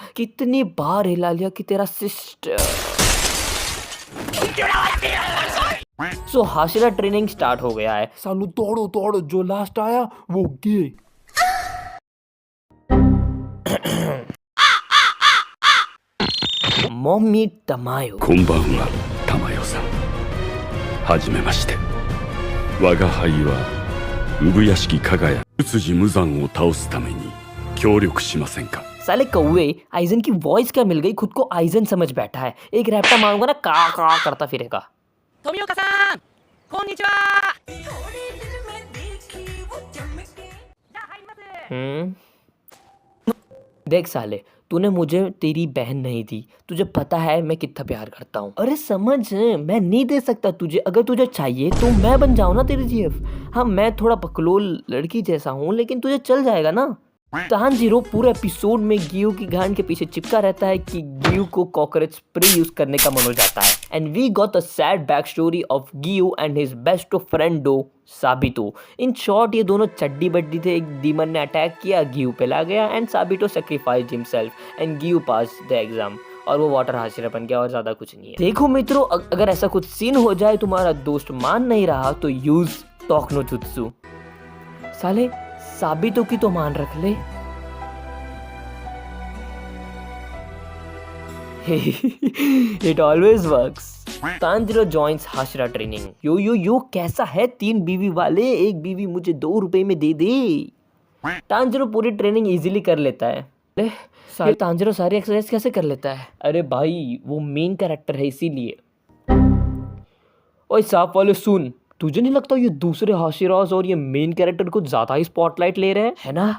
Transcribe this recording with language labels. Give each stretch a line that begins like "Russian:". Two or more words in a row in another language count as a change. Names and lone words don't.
Hindi: कितनी बार हिला लिया कि तेरा सिस्टर। सो हाशिरा
English: training start
Hindi: हो गया है। सालू दौड़ो, जो लास्ट आया वो गे। मम्मी तमायो।
Japanese: こんばんは、玉代さん。はじめまして。我が輩は産屋敷加賀屋仏寺無惨を倒すために協力しませんか。
Hindi: साले कौवे आइजन की वॉइस क्या मिल गई, खुद को आइजन समझ बैठा है। एक रैप्टा मारूंगा ना का करता फिरेगा।
Japanese: 富岡さん、こんにちは。
Hindi: देख साले, तूने मुझे तेरी बहन नहीं दी, तुझे पता है मैं कितना प्यार करता हूँ। अरे समझ, मैं नहीं दे सकता तुझे, अगर तुझे चाहिए तो मैं बन जाऊँ ना तेरी जीएफ। हाँ मैं थोड़ा बकलोल लड़की जैसा हूँ, लेकिन तुझे चल जाएगा ना। तानजीरो पूरे एपिसोड में गियू की गांड के पीछे चिपका रहता है कि गियू को
English: cockroach spray use
Hindi: करने का मन हो जाता है।
English: And we got a sad back story of Giyu and his best friend do Sabito. in short
Hindi: ये दोनों चड्डी बड्डी थे। एक डीमन ने अटैक किया, गियू पे ला गया
English: and Sabito sacrificed himself and Giyu pass the exam
Hindi: और वो वाटर हाशिरा बन गया और ज्यादा कुछ नहीं है। देखो मित्रों, अगर ऐसा कुछ सीन हो जाए, तुम्हारा दोस्त मान नहीं रहा तो यूज टॉक नो जुत्सु। साले साबितो की तो मान रख ले।
English: It always works.
Hindi: तांजिरो joins हाशिरा ट्रेनिंग। यो कैसा है, 3 बीवी वाले, 1 बीवी मुझे 2 रुपए में दे दे। तांजिरो पूरी ट्रेनिंग इजीली कर लेता है। अरे तांजिरो सारी एक्सरसाइज कैसे कर लेता है। अरे भाई वो
English: main character
Hindi: है इसीलिए। ओए सांप वाले सुन, तुझे नहीं लगता ये दूसरे हाशिराज और ये
English: main character
Hindi: कुछ ज्यादा ही स्पॉटलाइट ले रहे हैं, है ना।